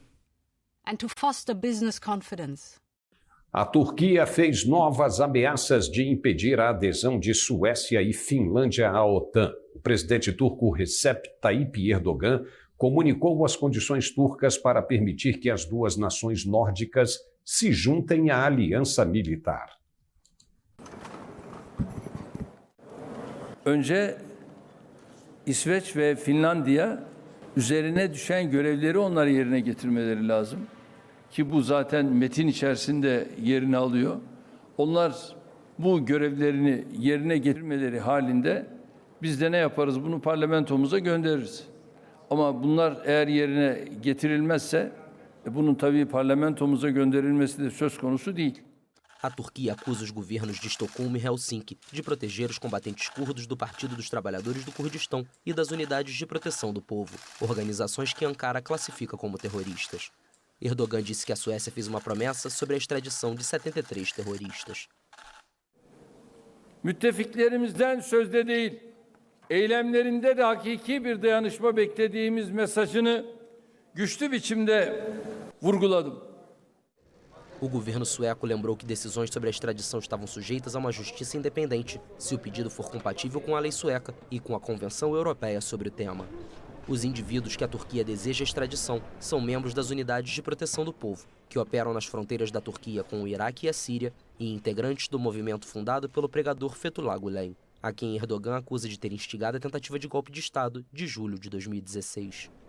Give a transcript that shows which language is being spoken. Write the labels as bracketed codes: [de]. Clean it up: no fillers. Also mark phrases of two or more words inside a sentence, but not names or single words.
[pt] A Turquia fez novas ameaças de impedir a adesão de Suécia e Finlândia à OTAN. O presidente turco Recep Tayyip Erdogan comunicou as condições turcas para permitir que as duas nações nórdicas se juntem à aliança militar. [tr] Önce İsveç ve Finlandiya üzerine düşen görevleri onlar yerine getirmeleri lazım. Ki bu zaten metin içerisinde yerini alıyor. Onlar bu görevlerini yerine getirmeleri halinde biz de ne yaparız? Bunu parlamentomuza göndeririz. Ama bunlar eğer yerine getirilmezse bunun tabii parlamentomuza gönderilmesi de söz konusu değil. [pt] A Turquia acusa os governos de Estocolmo e Helsinki de proteger os combatentes curdos do Partido dos Trabalhadores do Kurdistão e das Unidades de Proteção do Povo, organizações que Ankara classifica como terroristas. Erdogan disse que a Suécia fez uma promessa sobre a extradição de 73 terroristas. [tr] Müttefiklerimizden sözde değil, eylemlerinde de hakiki bir dayanışma beklediğimiz mesajını güçlü biçimde vurguladım. [pt] O governo sueco lembrou que decisões sobre a extradição estavam sujeitas a uma justiça independente, se o pedido for compatível com a lei sueca e com a Convenção Europeia sobre o tema. Os indivíduos que a Turquia deseja extradição são membros das Unidades de Proteção do Povo, que operam nas fronteiras da Turquia com o Iraque e a Síria, e integrantes do movimento fundado pelo pregador Fethullah Gülen, a quem Erdogan acusa de ter instigado a tentativa de golpe de Estado de julho de 2016.